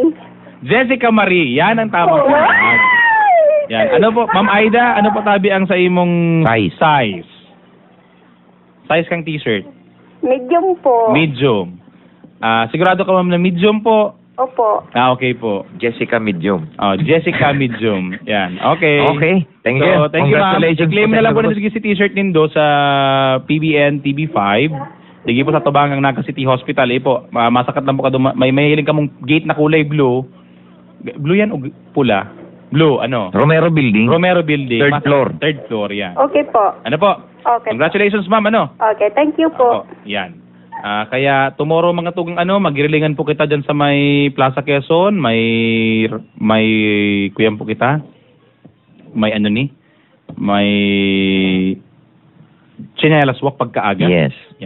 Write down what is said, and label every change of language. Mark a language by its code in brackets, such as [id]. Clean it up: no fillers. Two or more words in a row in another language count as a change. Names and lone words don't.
[bik] Jessica Marie. Yan ang tamang sagot. Yan. Ano po, Ma'am Aida, ano po tabi ang sa imong size? Size kang t-shirt? [en] Medium po. Medium. [bik] Sigurado ka, ma'am, na medium po? Opo. [en] Okay po. Jessica Medium. Jessica Medium. Yan. Okay. Okay. Thank you. So, thank you, ma'am. Congratulations [bik] I-claim po na sa lang po inyo, na si t-shirt nindo sa PBN TV5. Digi po sa Tubangang Naga City Hospital. Po, masakat lang po ka doon. May hiling ka mong gate na kulay blue. Blue yan o pula? Blue, ano? [en] Romero Building. Romero Building. Third floor. Third floor, yan. Okay po. [bik] Ano po? [en] Okay. Congratulations, ma'am, ano? Okay, thank you po. [bik] Yan. Kaya tomorrow mga tugang magirilingan po kita dyan sa may Plaza Quezon, may kuyan po kita. May may Chinelas Walk pagkaaga. [en] Yes. [bik] Yan.